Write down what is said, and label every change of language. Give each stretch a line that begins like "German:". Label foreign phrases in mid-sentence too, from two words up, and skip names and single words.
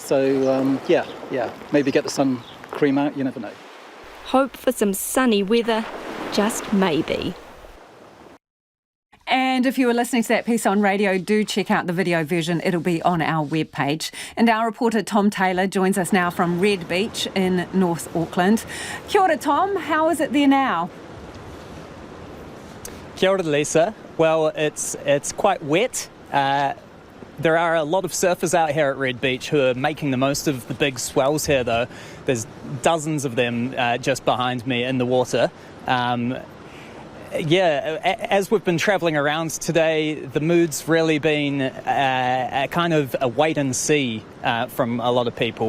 English: So, yeah, maybe get the sun cream out, you never know. Hope for some sunny weather, just maybe. And if you were listening to that piece on radio, do check out the video version. It'll be on our webpage. And our reporter Tom Taylor joins us now from Red Beach in North Auckland.
Māori: Kia ora,
English: Tom. How is it there now?
Māori: Kia ora,
English: Lisa. Well, it's quite wet. There are a lot of surfers out here at Red Beach who are making the most of the big swells here, though. There's dozens of them just behind me in the water. As we've been travelling around today, the mood's really been a kind of a wait and see from a lot of people.